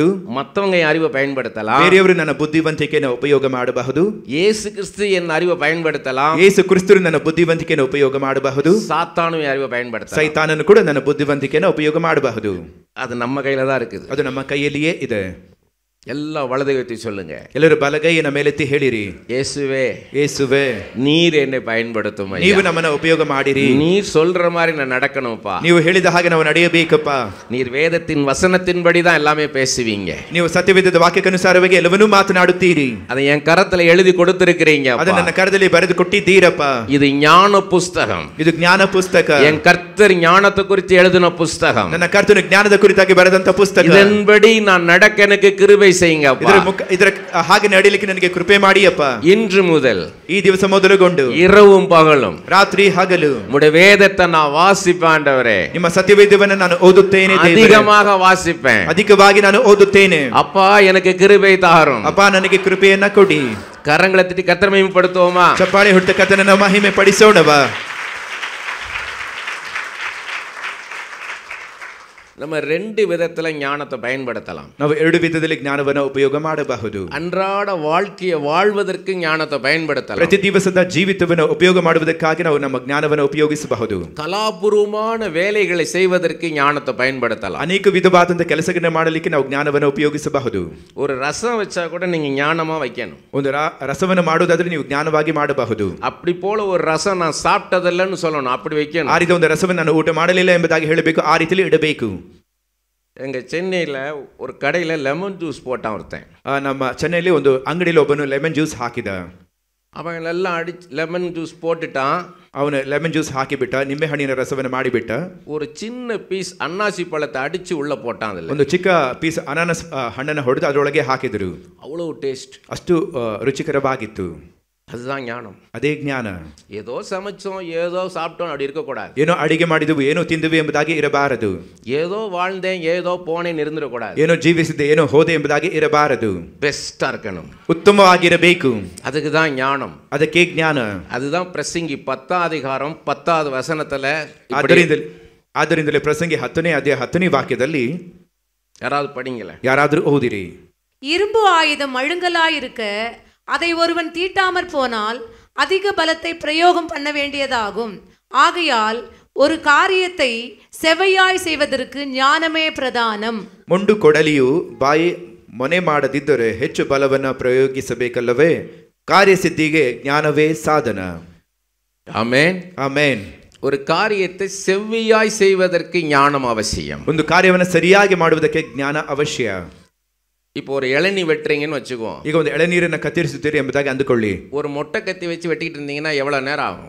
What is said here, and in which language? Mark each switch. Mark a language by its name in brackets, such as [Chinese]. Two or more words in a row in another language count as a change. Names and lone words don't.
[Tamil] மற்றவங்க என் அறிவை பயன்படுத்தலாம். [Kannada] ಬೇರೆಯವರು ನನ್ನ ಬುದ್ಧಿವಂತಿಕೆನ ಉಪಯೋಗ ಮಾಡಬಹುದು. [Tamil] இயேசு கிறிஸ்து என் அறிவை பயன்படுத்தலாம். [Kannada] ಯೇಸು ಕ್ರಿಸ್ತರು ನನ್ನ ಬುದ್ಧಿವಂತಿಕೆನ ಉಪಯೋಗ ಮಾಡಬಹುದು. [Tamil] சாத்தானும் என் அறிவை பயன்படுத்தலாம். [Kannada] ಸೈತಾನನು ಕೂಡ ನನ್ನ ಬುದ್ಧಿವಂತಿಕೆನ ಉಪಯೋಗ ಮಾಡಬಹುದು. [Tamil] அது நம்ம கையில தான் இருக்குது. [Kannada] ಅದು ನಮ್ಮ ಕೈಯಲ್ಲಿಯೇ ಇದೆ. [Tamil] எல்லாம் வலதுகையை சொல்லுங்க. [Kannada] ಎಲ್ಲರೂ ಬಲಗೈಯನ್ನು ಮೇಲೆತ್ತಿ ಹೇಳಿರಿ, [Tamil] இயேசுவே, [Kannada] ಯೇಸುವೆ, [Tamil] நீர் என்னை பயன்படுத்தும். [Kannada] ನೀವು ನಮ್ಮನ್ನ ಉಪಯೋಗ ಮಾಡಿರಿ. [Tamil] நீர் சொல்ற மாதிரி நான் நடக்கணும்ப்பா. [Kannada] ನೀವು ಹೇಳಿದ ಹಾಗೆ ನಾವು ನಡೆಯಬೇಕಪ್ಪ. [Tamil] நீர் வேதத்தின் வசனத்தின்படி தான் எல்லாமே பேசுவீங்க. [Kannada] ನೀವು ಸತ್ಯವೇದದ ವಾಕ್ಯಕ್ಕನುಸಾರವಾಗಿ ಎಲ್ಲವನ್ನೂ ಮಾತನಾಡುತ್ತೀರಿ. [Tamil] அதை என் கரத்துல எழுதி கொடுத்திருக்கிறீங்க. [Kannada] ಅದು ನನ್ನ ಕರದಲ್ಲಿ ಬರೆದು ಕೊಟ್ಟಿದ್ದೀರಪ್ಪ. [Tamil] இது ஞான புஸ்தகம். [Kannada] ಇದು ಜ್ಞಾನ ಪುಸ್ತಕ. [Tamil] என் கர்த்தர் ஞானத்தை குறித்து எழுதின புஸ்தகம். [Kannada] ನನ್ನ ಕರ್ತನ ಜ್ಞಾನದ ಕುರಿತಾಗಿ ಬರೆದಂತ ಪುಸ್ತಕ. [Tamil] இதன்படி நான் நடக்க எனக்கு கிருபை செய்யுங்க. [Kannada] ಇದರ ಹಾಗೆ ನಡೆಯಲಿಕ್ಕೆ ನನಗೆ ಕೃಪೆ ಮಾಡಿಯಪ್ಪ. [Tamil] இன்று முதல், [Kannada] ಈ ದಿವಸ ಮೊದಲುಗೊಂಡು [Tamil] இரவும் பகலும், [Kannada] ರಾತ್ರಿ ಹಗಲು [Tamil] உம்முடைய வேதத்தை நான் வாசிப்பேன் ஆண்டவரே. [Kannada] ನಿಮ್ಮ ಸತ್ಯವೇದವನ್ನು ನಾನು ಓದುತ್ತೇನೆ. [Tamil] அதிகமாக வாசிப்பேன். [Kannada] ಅಧಿಕವಾಗಿ ನಾನು ಓದುತ್ತೇನೆ. [Tamil] அப்பா எனக்கு கிருபை தாரும். [Kannada] ಅಪ್ಪ ನನಗೆ ಕೃಪೆಯನ್ನ ಕೊಡಿ. [Tamil] கரங்களை தட்டி கர்த்தரை மகிமைப்படுத்துவோமா? [Kannada] ಚಪ್ಪಾಳೆ ಹೊಡೆದ ಕರ್ತನನ್ನ ಮಹಿಮೆ ಪಡಿಸೋಣವಾ? [Tamil] நம்ம ரெண்டு விதத்துல ஞானத்தை பயன்படுத்தலாம். [Kannada] ನಾವು ಎರಡು ವಿಧದಲ್ಲಿ ಜ್ಞಾನವನ್ನು ಉಪಯೋಗ ಮಾಡಬಹುದು. [Tamil] அன்றாட வாழ்க்கையை வாழ்வதற்கு ஞானத்தை பயன்படுத்தலாம். [Kannada] ಪ್ರತಿ ದಿವಸದ ಜೀವಿತವನ್ನು ಉಪಯೋಗ ಮಾಡುವುದಕ್ಕಾಗಿ ನಾವು ನಮ್ಮ ಜ್ಞಾನವನ್ನು ಉಪಯೋಗಿಸಬಹುದು. [Tamil] கலாபூர்வமான வேலைகளை செய்வதற்கு ஞானத்தை பயன்படுத்தலாம். [Kannada] ಅನೇಕ ವಿಧವಾದಂತ ಕೆಲಸಗಳನ್ನು ಮಾಡಲಿಕ್ಕೆ ನಾವು ಜ್ಞಾನವನ್ನು ಉಪಯೋಗಿಸಬಹುದು. [Tamil] ஒரு ரசம் வச்சா கூட நீங்க ஞானமா வைக்கணும். [Kannada] ಒಂದು ರಸವನ್ನು ಮಾಡುವುದಾದ್ರೆ ನೀವು ಜ್ಞಾನವಾಗಿ ಮಾಡಬಹುದು. [Tamil] அப்படி போல ஒரு ரசம் நான் சாப்பிட்டதில்லன்னு சொல்லணும். அப்படி வைக்கணும். [Kannada] ಆ ರೀತಿ ಒಂದು ರಸವನ್ನು ನಾನು ಊಟ ಮಾಡಲಿಲ್ಲ ಎಂಬುದಾಗಿ ಹೇಳಬೇಕು. ಆ ರೀತಿಯಲ್ಲಿ ಇಡಬೇಕು. [Tamil] எங்கள் சென்னையில் ஒரு கடையில் [English] lemon juice [Tamil] போட்டான் ஒருத்தன். [Kannada] ನಮ್ಮ ಚೆನ್ನೈಲಿ ಒಂದು ಅಂಗಡಿಯಲ್ಲಿ ಒಬ್ಬನು [English] lemon juice [Kannada] ಹಾಕಿದ. [Tamil] அவங்களெல்லாம் [English] lemon juice [Tamil] போட்டுட்டான். [Kannada] ಅವನು [English] lemon juice [Kannada] ಹಾಕಿಬಿಟ್ಟ, ನಿಂಬೆ ಹಣ್ಣಿನ ರಸವನ್ನು ಮಾಡಿಬಿಟ್ಟ. [Tamil] ஒரு சின்ன பீஸ் அன்னாசி பழத்தை அடிச்சு உள்ள போட்டான். அதில் [Kannada] ಒಂದು ಚಿಕ್ಕ ಪೀಸ್ ಅನಾನಸ್ ಹಣ್ಣನ್ನು ಹೊಡೆದು ಅದರೊಳಗೆ ಹಾಕಿದರು. [Tamil] அவ்வளோ டேஸ்ட், [Kannada] ಅಷ್ಟು ರುಚಿಕರವಾಗಿತ್ತು. [Tamil] அதுதான் ஞானம். [Kannada] ಅದೇ ಜ್ಞಾನ. [Tamil] ஏதோ சமைச்சோம், ஏதோ சாப்பிட்டோம் அப்படி இருக்கக்கூடாது. [Kannada] ಏನೋ ಅಡಿಗೆ ಮಾಡಿದವು, ಏನೋ ತಿಂದವು ಎಂಬುದಾಗಿ ಇರಬಾರದು. [Tamil] ஏதோ வாழ்ந்தேன் ஏதோ போனேன்னு இருந்துடக்கூடாது. [Kannada] ಏನೋ ಜೀವಿಸಿದೆ ಏನೋ ಹೋದೆ ಎಂಬುದಾಗಿ ಇರಬಾರದು. [Tamil] பெஸ்டா இருக்கணும், [Kannada] ಉತ್ತಮವಾಗಿರಬೇಕು. [Tamil] அதுக்கு தான் ஞானம், [Kannada] ಅದಕ್ಕೆ ಜ್ಞಾನ. [Tamil] அதுதான் பிரசங்கி 10ஆம் அதிகாரம் 10வது வசனத்துல. [Kannada] ಆದ್ದರಿಂದಲೇ ಪ್ರಸಂಗಿ 10ನೇ ಅಧ್ಯಾಯ 10ನೇ ವಾಕ್ಯದಲ್ಲಿ [Tamil] யாராவது படிங்களே, [Kannada] ಯಾರಾದರೂ ಓದಿರಿ. [Tamil] இரும்பு ஆயுதம் மழுங்கலாயிருக்க அதை ஒருவன் தீட்டாமற் போனால் அதிக பலத்தை பிரயோகம் பண்ண வேண்டியதாகும். ஆகையால் ஒரு காரியத்தை செவையாய் செய்வதற்கு ஞானமே பிரதானம். [Kannada] ಮೊಂಡು ಕೊಡಲಿಯು ಬಾಯಿ ಮೊನೆ ಮಾಡದಿದ್ದರೆ ಹೆಚ್ಚು ಬಲವನ್ನು ಪ್ರಯೋಗಿಸಬೇಕಲ್ಲವೇ? ಕಾರ್ಯಸಿದ್ಧಿಗೆ ಜ್ಞಾನವೇ ಸಾಧನ. [Tamil] ஆமென், [Kannada] ಆಮೇನ್. [Tamil] ஒரு காரியத்தை செவ்வியாய் செய்வதற்கு ஞானம் அவசியம். [Kannada] ಒಂದು ಕಾರ್ಯವನ್ನು ಸರಿಯಾಗಿ ಮಾಡುವುದಕ್ಕೆ ಜ್ಞಾನ ಅವಶ್ಯ. [Tamil] இப்போ ஒரு இளநீ வெட்டுறீங்கன்னு வச்சுக்கோ. [Kannada] ಈಗ ಒಂದು ಎಳೆನೀರನ್ನು ಕತ್ತರಿಸುತ್ತೀರಿ ಎಂಬುದಾಗಿ ಅಂದುಕೊಳ್ಳಿ. [Tamil] ஒரு மொட்டை கத்தி வச்சு வெட்டிக்கிட்டு இருந்தீங்கன்னா எவ்வளவு நேரம் ஆகும்?